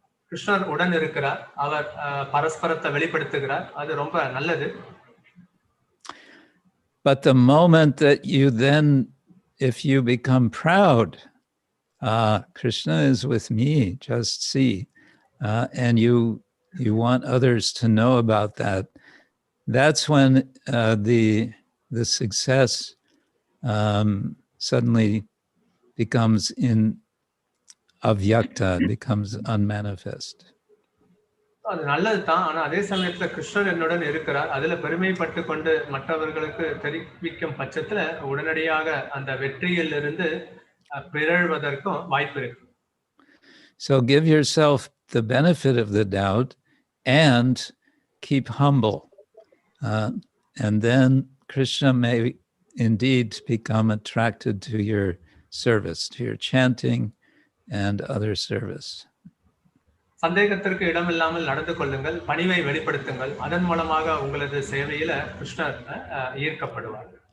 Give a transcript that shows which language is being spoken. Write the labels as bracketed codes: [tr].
[ta] கிருஷ்ணர் உடன் இருக்கிறார், அவர் பரஸ்பரத்தை வெளிப்படுத்துகிறார், அது ரொம்ப நல்லது. [en] But the moment that you then, if you become proud, Krishna is with me, just see, and you want others to know about that, that's when the success suddenly becomes avyakta, becomes unmanifest. [ta] அது நல்லது தான். ஆனா அதே சமயத்துல கிருஷ்ணர் என்னுடன் இருக்கிறார், அதுல பெருமைப்பட்டு கொண்டு மற்றவர்களுக்கு தெரிவிக்கும் பட்சத்துல உடனடியாக அந்த வெற்றியில் இருந்து பிறழ்வதற்கும் வாய்ப்பு இருக்கு. [en] So give yourself the benefit of the doubt and keep humble, and then Krishna may indeed become attracted to your service, to your chanting and other service. [ta] சந்தேகத்திற்கு இடமில்லாமல் நடந்து கொள்ளுங்கள், பணிவை வெளிப்படுத்துங்கள், அதன் மூலமாக உங்களது சேவையில கிருஷ்ணர் ஈர்க்கப்படுவார்.